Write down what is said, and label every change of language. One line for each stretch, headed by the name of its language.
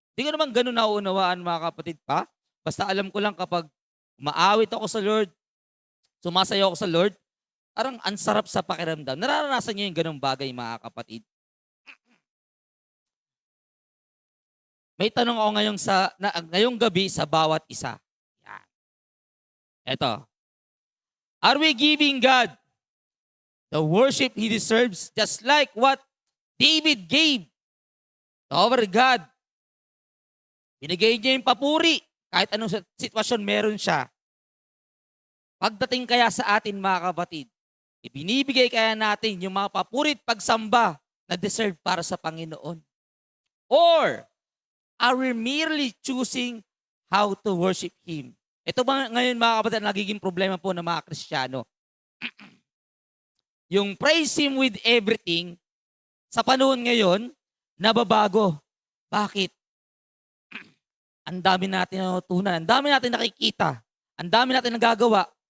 Filipino: Hindi ko naman ganun nauunawaan mga kapatid pa. Basta alam ko lang kapag umaawit ako sa Lord, sumasayaw ako sa Lord, parang ang sarap sa pakiramdam. Nararanasan niyo yung ganung bagay mga kapatid. May tanong ako ngayong gabi sa bawat isa. Yan. Eto.
English: Are we giving God the worship He deserves just like what David gave to our God?
Filipino: Binigay niya yung papuri. Kahit anong sitwasyon meron siya. Pagdating kaya sa atin mga kapatid, ibinibigay kaya natin yung mga papurit pagsamba na deserve para sa Panginoon?
English: Or are we merely choosing how to worship Him?
Filipino: Ito ba ngayon mga kapatid, nagiging problema po ng mga Kristiyano? Yung
English: praise Him with everything,
Filipino: sa panahon ngayon, nababago. Bakit? Ang dami natin natutunan, ang dami natin nakikita, ang dami natin nagagawa.